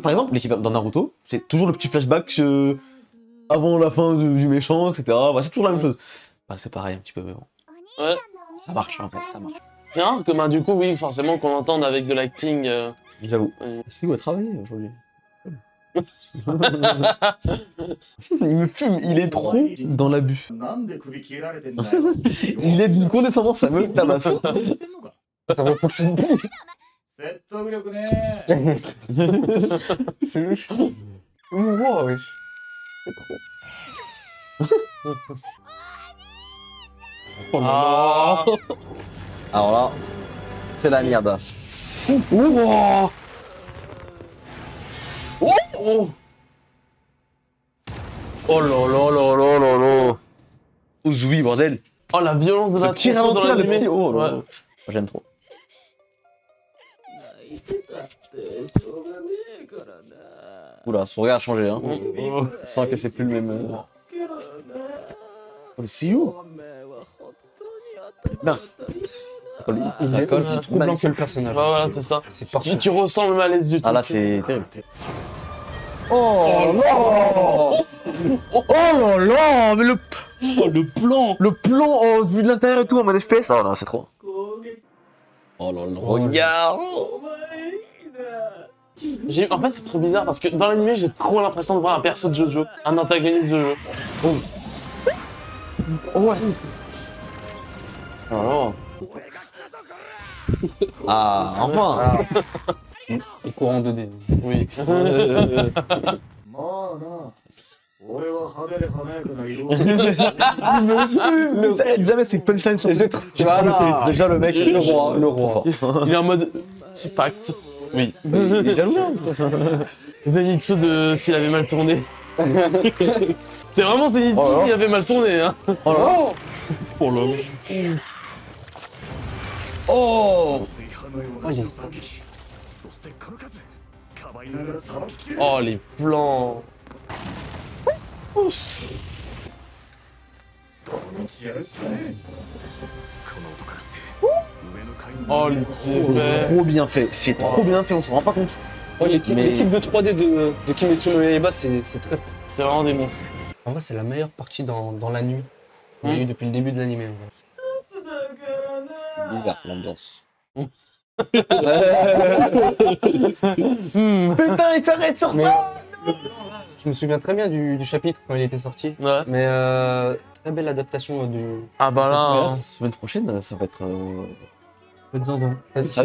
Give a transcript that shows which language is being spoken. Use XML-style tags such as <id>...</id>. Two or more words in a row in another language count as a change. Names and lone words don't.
<fr>Par exemple, l'équivalent dans Naruto, c'est toujours le petit flashback avant la fin du méchant, etc. Bah, c'est toujours la même chose. Bah, c'est pareil un petit peu, mais bon. Ouais. Ça marche en fait, ça marche. C'est rare que, du coup, oui, forcément, qu'on l'entende avec de l'acting. J'avoue. Ouais. C'est où à travailler aujourd'hui? Il me fume, il est trop dans l'abus.</fr> <ja>なんで首切られてんだよ。</ja> <fr>Il est d'une condescendance, ça me tabasse.</fr> <ja>してんのか</ja> <fr>Ça me fonctionne plus.</fr> <ja>説得力ねえ。</ja> <fr>C'est le chien. Wow, wesh. C'est trop. Ah. Oh là là. Alors là, C'est la merde. Oh, oh. Oh là là là là là là. Oh oui, bordel. Oh, la violence de la Le petit tension dans ralenti là, le l'animé. petit. Oh là là. Ouais. J'aime trop.</fr> <ja>泣いてたってしょうがねえからな。</ja> <fr>Oula, son regard a changé. Hein. Oh. Je sens que c'est plus le même.</fr> <ja>つけろよな。</ja> <fr>Oh, c'est you.</fr> <ja>おめえは本当にな頭がいい Oh, な。</ja> <fr>Il est colle, aussi hein. troublant que le personnage. Ouais, voilà, c'est ça. C'est parfait. Tu ressens le malaise du Ah truc. là, c'est terrible. Oh là là, mais le plan. Le plan oh, vu de l'intérieur et tout en mode FPS. Oh là, c'est trop.</fr> <ja>攻撃</ja> <fr>Oh là, le regard.</fr> <ja>お前いいな。</ja> <fr>En fait, c'est trop bizarre parce que dans l'animé, j'ai trop l'impression de voir un perso de Jojo, un antagoniste de jeu. Oh ouais. Oh là. Ah, enfin. Et courant 2D. Oui.</fr> <ja>まあな、俺は派手で華やかな色</ja> <fr>Jamais ces punchlines sont Voilà. déjà le mec, Le roi, le roi. Il est en mode. C'est pacte. Oui. Il est jaloux. Zenitsu de s'il avait mal tourné. C'est vraiment Zenitsu Oh là là. qui avait mal tourné, hein. Oh là là. Oh là. Oh.</fr> <ja>水派のような銃撃、そしてこの数かばいながらさばききれる</ja> <fr>Oh, les plans.</fr> <ja>やるしかねえこの音からして上の階に</ja> <fr>Oh, les petits effets. Trop bien fait. C'est trop bien fait, on s'en rend pas compte. Ouais, l'équipe Mais- l'équipe de 3D de Kimetsu no Yaiba, c'est très. C'est vraiment des monstres. En vrai, c'est la meilleure partie dans l'anime. Il y a eu depuis le début de l'anime. En vrai.</fr> <ja>だからな。</ja> <fr>Bizarre l'ambiance. Hmm. Putain, il s'arrête sur Mais je me souviens très bien du chapitre quand il était sorti. Ouais. Mais très belle adaptation du. Ah bah là. hein. Semaine prochaine, ça va être. Ça,</fr>